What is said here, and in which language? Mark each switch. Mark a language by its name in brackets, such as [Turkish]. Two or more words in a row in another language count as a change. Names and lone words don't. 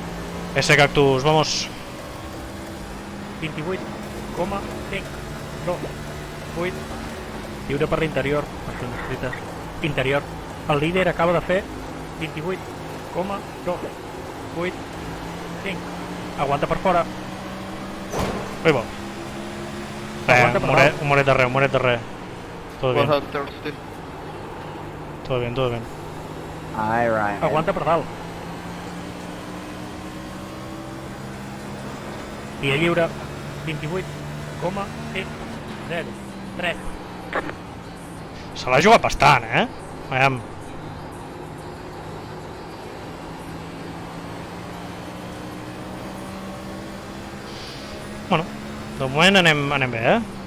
[Spanish] Ese cactus, vamos. 28, 5, 2, 8, [Catalan] lliure per l'interior, per si ho necessites. Interior, el líder acaba de fer 28, 2, 8, 5, aguanta per fora, Ui, bo. Aguanta per dalt. Un moret de res. [Spanish] Todo bien, 130. todo bien, todo bien. Aye, Ryan. [Catalan] aguanta per dalt. Via lliure, 28, 0, 3. Se l'ha jugat bastant, Veiem. Bueno, de moment anem bé,